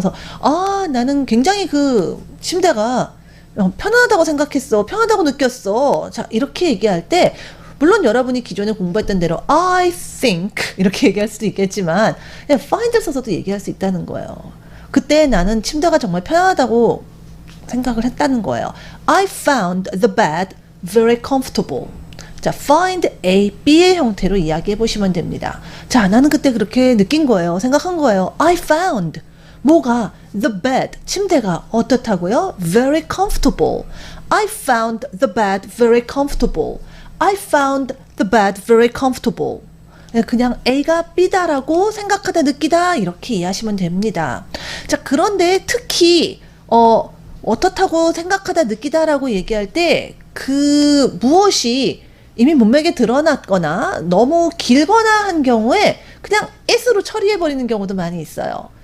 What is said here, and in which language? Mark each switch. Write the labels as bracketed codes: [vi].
[ko] 그래서 나는 굉장히 그 침대가 편안하다고 생각했어. 편하다고 느꼈어. 자, 이렇게 얘기할 때 물론 여러분이 기존에 공부했던 대로 [en] I think [ko] 이렇게 얘기할 수도 있겠지만 그냥 find를 써서도 얘기할 수 있다는 거예요. 그때 나는 침대가 정말 편안하다고 생각을 했다는 거예요. [en] I found the bed very comfortable. [ko] 자, find A, B의 형태로 이야기해 보시면 됩니다. 자, 나는 그때 그렇게 느낀 거예요. 생각한 거예요. [en] I found. [ko] 뭐가? [en] The bed. [ko] 침대가 어떻다고요? [en] Very comfortable. I found the bed very comfortable. I found the bed very comfortable. [ko] 그냥 A가 B다라고 생각하다 느끼다 이렇게 이해하시면 됩니다. 자, 그런데 특히 어떻다고 생각하다 느끼다라고 얘기할 때 그 무엇이 이미 문맥에 드러났거나 너무 길거나 한 경우에 그냥 it으로 처리해버리는 경우도 많이 있어요.